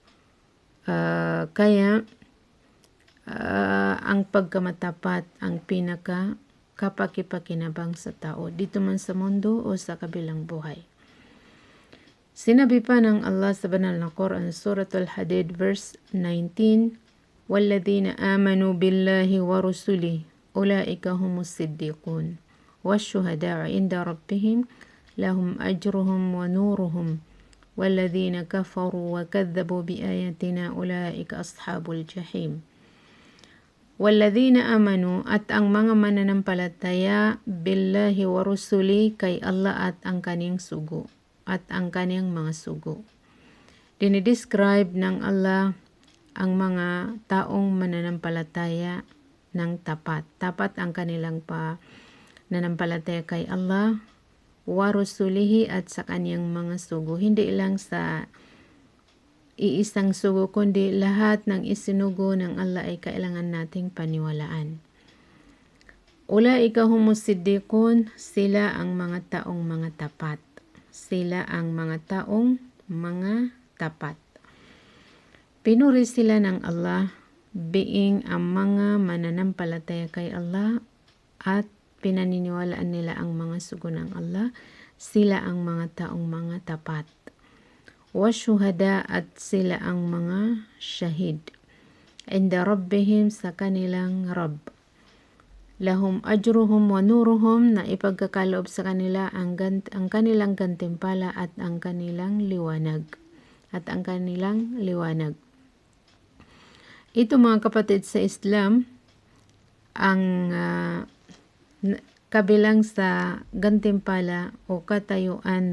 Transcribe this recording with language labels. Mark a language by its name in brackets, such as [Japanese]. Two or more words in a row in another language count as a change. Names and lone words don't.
[Filipino] Kaya ang pagkamatapat ang pinaka kapakipakinabang sa tao dito man sa mundo o sa kabilang buhay. Sinabi pa ng Allah sa banal na Quran, Suratul Hadid verse 19, [Arabic] وَالَّذِينَ آمَنُوا بِاللَّهِ وَرُسُلِهِ أُولَئِكَ هُمُ الصِّدِّيقُونَ وَالشُّهَدَاءُ عِندَ رَبِّهِمْ لَهُمْ أَجْرُهُمْ وَنُورُهُمْ وَالَّذِينَ كَفَرُوا وَكَذَّبُوا بِآيَاتِنَا أُولَئِكَ أَصْحَابُ الْجَحِيمِ. وَالَّذِينَ آمَنُوا, [Filipino] at ang mga mananampalataya, [Arabic] بالله ورسله, [Filipino] kay Allah at ang kaniyang sugo, at ang kaniyang mga sugo. Dinidescribe ng Allah ang mga taong mananampalataya ng tapat. Tapat ang kanilang pananampalataya kay Allah, [Arabic] ورسله, [Filipino] at sa kaniyang mga sugo. Hindi lang sa iisang sugo, kundi lahat ng isinugo ng Allah ay kailangan nating paniwalaan. [Arabic] أولئك هم الصديقون, [Filipino] sila ang mga taong mga tapat. Sila ang mga taong mga tapat. Pinuri sila ng Allah being ang mga mananampalataya kay Allah at pinaniniwalaan nila ang mga sugo ng Allah, sila ang mga taong mga tapat. Wasyuhada, at sila ang mga syahid. [Arabic] عند ربهم, [Filipino] sa kanilang Rabb. [Arabic] لهم أجرهم ونورهم, [Filipino] na ipagkakaloob sa kanila ang kanilang gantimpala at ang kanilang liwanag. Ito mga kapatid sa Islam, ang kabilang sa gantimpala o katayuan